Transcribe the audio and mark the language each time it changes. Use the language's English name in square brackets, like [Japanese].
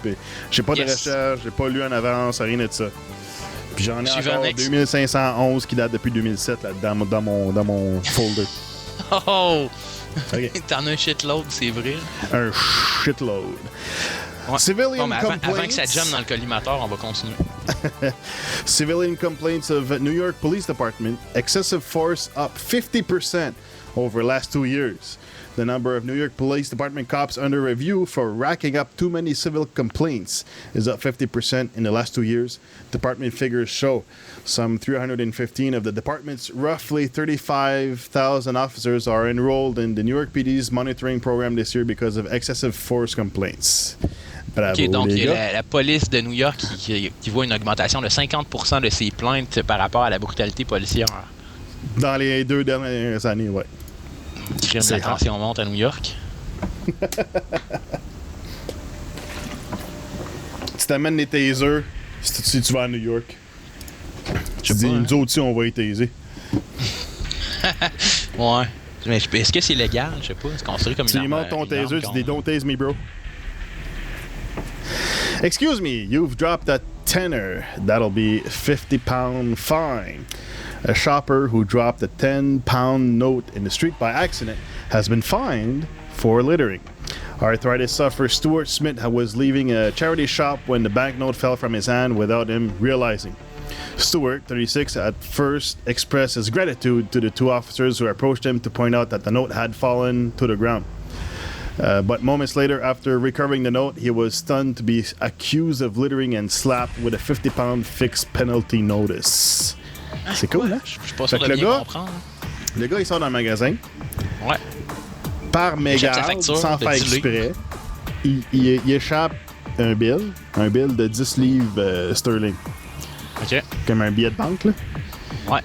[French] Puis j'ai pas de recherche, j'ai pas lu en avance, rien de ça. Puis j'en ai encore 2511 qui datent depuis 2007 là, dans mon folder. Oh! Okay. T'en as un shitload, c'est vrai. Un shitload. Ouais. [English] Civilian [French] avant que ça jamme dans le collimateur, on va continuer. [English] Civilian complaints of New York Police Department. Excessive force up 50% over last 2 years. The number of New York Police Department cops under review for racking up too many civil complaints is up 50% in the last 2 years. Department figures show some 315 of the department's roughly 35,000 officers are enrolled in the New York PD's monitoring program this year because of excessive force complaints. [French] Bravo, OK, donc les gars. la police de New York qui voit une augmentation de 50% de ses plaintes par rapport à la brutalité policière. Dans les 2 dernières années, ouais. Crime, la tension monte à New York. Tu t'amènes les tasers si tu vas à New York. Je sais pas, nous autres aussi, on va y taser. Ouais. Mais est-ce que c'est légal? Je sais pas. C'est considéré comme une arme. Tu montes ton taser, tu dis [English] don't tase me, bro. Excuse me, you've dropped a tenner. That'll be £50 fine. A shopper who dropped a £10 note in the street by accident has been fined for littering. Arthritis sufferer Stuart Smith was leaving a charity shop when the banknote fell from his hand without him realizing. Stuart, 36, at first expressed his gratitude to the 2 officers who approached him to point out that the note had fallen to the ground. But moments later, after recovering the note, he was stunned to be accused of littering and slapped with a £50 fixed penalty notice. [French] C'est cool, hein? Je suis pas sûr de bien comprendre. Le gars, il sort dans le magasin. Ouais. Par mégarde, sans faire exprès. Il échappe un bill de 10 livres sterling. OK. Comme un billet de banque, là. Ouais.